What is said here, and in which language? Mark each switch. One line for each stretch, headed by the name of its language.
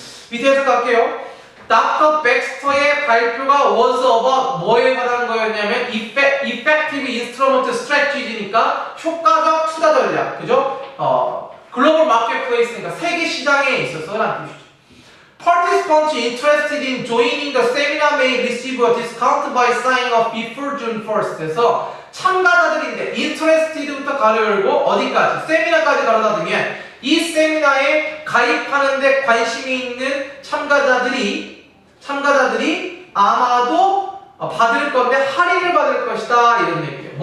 Korean: 밑에서 갈게요. 닥터 백스터의 발표가 was about 뭐에 관한 거였냐면 effective instrument strategy 니까 효과적 투자 전략, 그죠? 글로벌 마켓플레이스니까 세계 시장에 있어서라는 뜻이죠.
English: Participants interested in joining the seminar may receive a discount by signing up before June 1st.
Korean: 그래서 참가자들인데 interested부터 가로 열고 어디까지? 세미나까지 가로 닫으면 이 세미나에 가입하는데 관심이 있는 참가자들이 아마도 받을 건데 할인을 받을 것이다 이런 얘기예요.